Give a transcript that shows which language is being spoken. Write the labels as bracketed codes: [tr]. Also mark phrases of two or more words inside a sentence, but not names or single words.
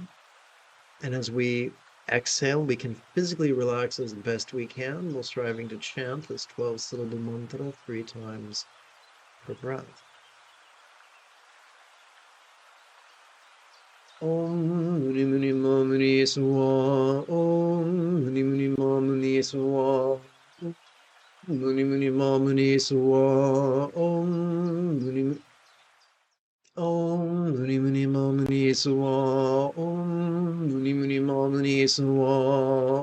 [en] And as we exhale, we can physically relax as best we can while striving to chant this 12-syllable mantra 3 times per breath. [sa] Om Muni Muni Ma Muni Swa. Om Muni Muni Ma Muni Swa. Muni Muni Ma Muni Swa. Om Muni Om Muni Muni Ma Muni Swa. Om Muni Muni Ma Muni Swa.